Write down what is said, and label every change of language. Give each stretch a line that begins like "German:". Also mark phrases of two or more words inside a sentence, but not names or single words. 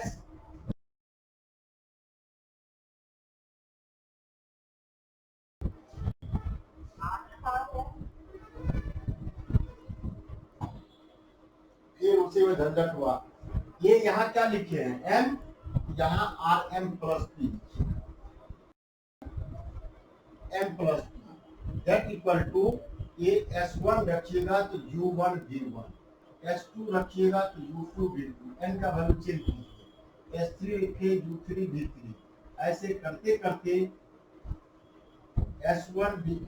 Hindi: S फिर उसी में झंझट हुआ, ये यहाँ क्या लिखे हैं m, यहाँ
English: Rm plus p, m plus p that equal to
Hindi: ये S1 रखिएगा तो U1 V1, S2 रखिएगा तो U2 V2, n का
English: value change
Hindi: कीजिए, S3 रखिए U3 V3, ऐसे करते करते S1